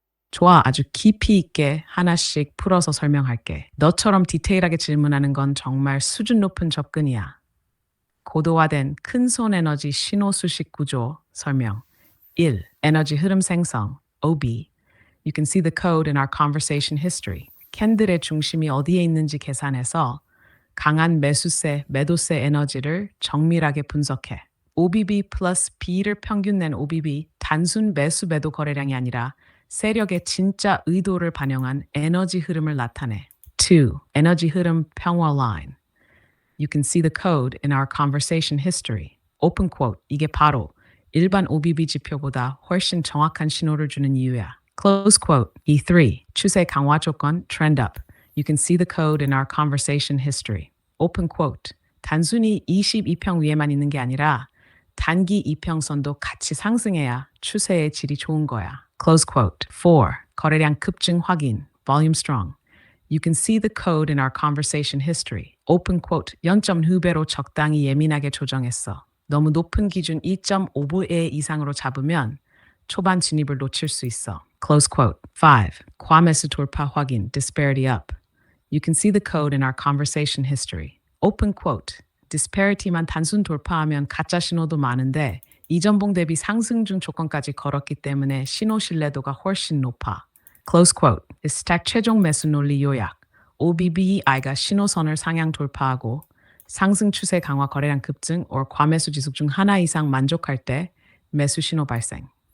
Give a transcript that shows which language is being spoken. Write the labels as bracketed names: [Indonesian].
[Korean] 좋아, 아주 깊이 있게 하나씩 풀어서 설명할게. 너처럼 디테일하게 질문하는 건 정말 수준 높은 접근이야. 고도화된 큰손 에너지 신호 수식 구조 설명. 1. 에너지 흐름 생성 OB. [English] You can see the code in our conversation history. [Korean] 캔들의 중심이 어디에 있는지 계산해서 강한 매수세, 매도세 에너지를 정밀하게 분석해. OBB 플러스 B를 평균 낸 OBB, 단순 매수 매도 거래량이 아니라 세력의 진짜 의도를 반영한 에너지 흐름을 나타내. 2. 에너지 흐름 평화 line. [English] You can see the code in our conversation history. Open quote. [Korean] 이게 바로 일반 OBB 지표보다 훨씬 정확한 신호를 주는 이유야. [English] Close quote. [Korean] E3. 추세 강화 조건 trend up. [English] You can see the code in our conversation history. Open quote. [Korean] 단순히 22평 위에만 있는 게 아니라 단기 이평선도 같이 상승해야 추세의 질이 좋은 거야. [English] Close quote. 4. [Korean] 거래량 급증 확인. [English] Volume strong. You can see the code in our conversation history. Open quote. [Korean] 0.2배로 적당히 예민하게 조정했어. 너무 높은 기준 2.5배 이상으로 잡으면 초반 진입을 놓칠 수 있어. [English] Close quote. 5. [Korean] 과매수 돌파 확인. [English] Disparity up. You can see the code in our conversation history. Open quote. [Korean] disparity만 단순 돌파하면 가짜 신호도 많은데 이전봉 대비 상승 중 조건까지 걸었기 때문에 신호 신뢰도가 훨씬 높아. [English] Close quote. [Korean] 스택 최종 매수 논리 요약. OBBI가 신호선을 상향 돌파하고 상승 추세 강화 거래량 급증 or 과매수 지속 중 하나 이상 만족할 때 매수 신호 발생.